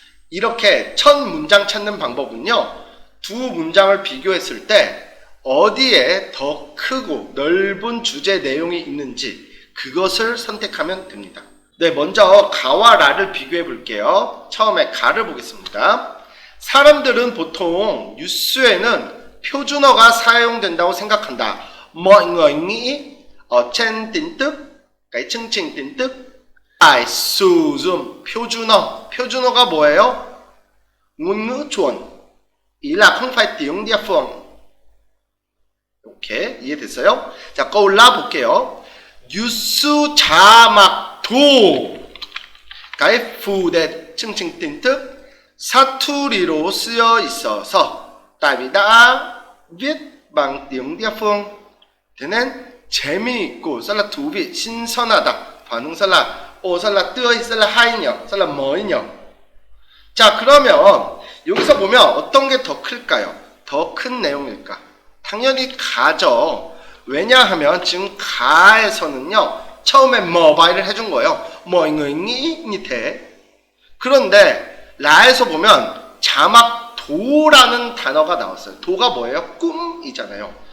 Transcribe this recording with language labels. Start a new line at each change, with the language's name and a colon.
Korean: 이렇게 첫 문장 찾는 방법은요, 두 문장을 비교했을 때 어디에 더 크고 넓은 주제 내용이 있는지 그것을 선택하면 됩니다. 네, 먼저 가와 라를 비교해 볼게요. 처음에 가를 보겠습니다. 사람들은 보통 뉴스에는 표준어가 사용된다고 생각한다.
Vietnamese: Mọi người nghĩ ở trên tin tức, cái chương trình tin tức phải sử dụng 표준어.
Korean: 표준어가 뭐예요?
Vietnamese: ngôn ngữ chuẩn. Ý là không phải tiếng địa phương.
Korean: 오케이, 이해됐어요? 자, câu 라 볼게요. 뉴스 자막도
Vietnamese: cái phụ đề chương trình tin tức
Korean: 사투리로 쓰여 있어서
Vietnamese: tại vì đã viết bằng tiếng địa phương thế nên
Korean: 재미있고
Vietnamese: rất là thú vị,
Korean: 신선하다.
Vietnamese: 반응 rất là rất là tươi, rất là hay nhỉ, rất là mới nhỉ.
Korean: 자, 그러면 여기서 보면 어떤 게 더 클까요? 더 큰 내용일까? 당연히 가죠. 왜냐하면 지금 가에서는요, 처음에 뭐바이를 해준 거예요.
Vietnamese: mọi người nghĩ như thế.
Korean: 그런데 라에서 보면 자막도라는 단어가 나왔어요. 도가 뭐예요? 꿈이잖아요.